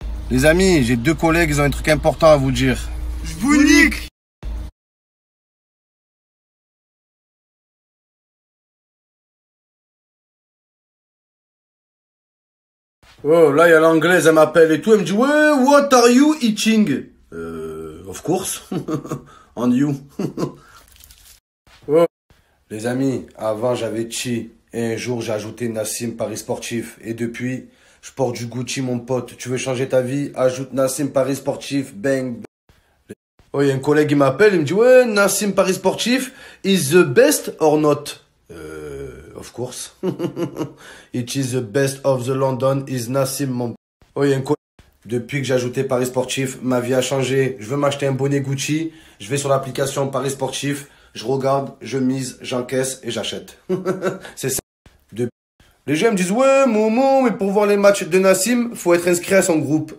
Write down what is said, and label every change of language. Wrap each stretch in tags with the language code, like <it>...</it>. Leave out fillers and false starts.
<fr>Les amis, j'ai 2 collègues, ils ont un truc important à vous dire. Je vous nique! Oh, là, il y a l'anglaise, elle m'appelle et tout. Elle me dit, ouais,</fr> <en>what are you eating? Of course. And you? Oh.</en> <fr>Les amis, avant, j'avais Chi. Et un jour, j'ai ajouté Nassim Paris Sportif. Et depuis, je porte du Gucci, mon pote. Tu veux changer ta vie? Ajoute Nassim Paris Sportif. Bang. Oh, il y a un collègue qui m'appelle. Il me dit, ouais, Nassim Paris Sportif</fr> <en>is the best or not? of course. It is the best of the London is Nassim,</en> <fr>mon... Oh, il y a une Depuis que j'ai ajouté Paris Sportif, ma vie a changé. Je veux m'acheter un bonnet Gucci. Je vais sur l'application Paris Sportif. Je regarde, je mise, j'encaisse et j'achète. C'est ça. Les gens me disent, ouais, Momo, mais pour voir les matchs de Nassim, faut être inscrit à son groupe.</fr>